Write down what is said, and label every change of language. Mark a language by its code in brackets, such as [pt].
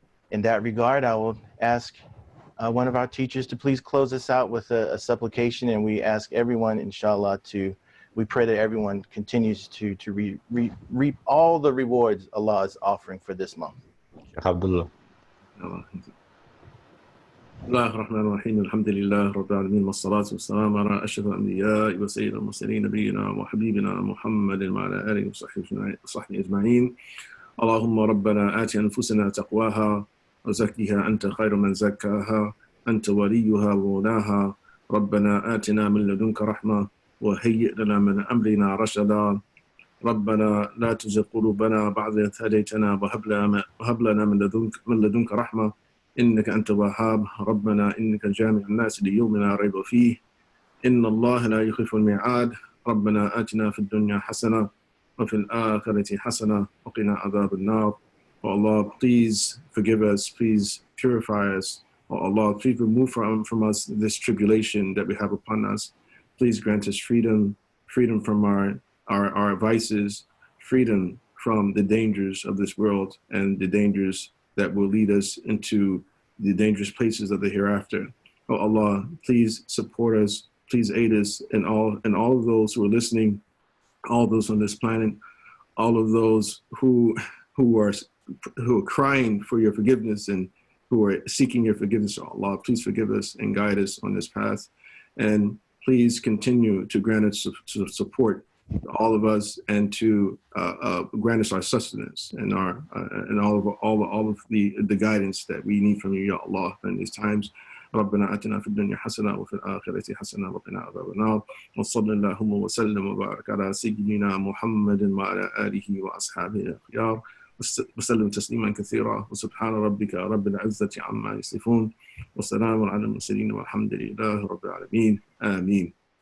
[en] In that regard, I will ask one of our teachers to please close us out with a supplication, and we ask everyone, inshallah, we pray that everyone continues to reap all the rewards Allah is offering for this month. Abdullah. [ar] بسم الله الرحمن الرحيم الحمد لله رب العالمين والصلاة والسلام على أشرف الأنبياء وسيد المرسلين نبينا وحبيبنا محمد وعلى آله وصحبه أجمعين. اللهم ربنا آت أنفسنا تقواها وزكها أنت خير من زكاها أنت وليها ومولاها. ربنا آتنا من لدنك رحمة وهيئ لنا من أمرنا رشدا. ربنا لا تزغ قلوبنا بعد إذ هديتنا وهب لنا من لدنك رحمة إنك أنت الوهاب. ربنا إنك جامع الناس ليوم لا ريب فيه إن الله لا يخلف الميعاد. ربنا آتنا في الدنيا حسنة وفي الآخرة حسنة وقنا عذاب النار. [en] Oh Allah, please forgive us, please purify us. Oh Allah, please remove from us this tribulation that we have upon us. Please grant us freedom from our vices, freedom from the dangers of this world and the dangers that will lead us into the dangerous places of the hereafter. Oh Allah, please support us, please aid us, and all of those who are listening, all those on this planet, all of those who are crying for your forgiveness and who are seeking your forgiveness, O Allah. Please forgive us and guide us on this path. And please continue to grant us to support all of us and to grant us our sustenance and our and all of the guidance that we need from you, Ya Allah, in these times. [ar] ربنا آتنا في الدنيا حسنة وفي الآخرة حسنة وقنا عذاب النار وصلى اللهم وسلم وبارك على سيدنا محمد وعلى آله وأصحابه الأخيار وسلم تسليما كثيرا وسبحان ربك رب العزة عما يصفون وسلام على المرسلين والحمد لله رب العالمين آمين.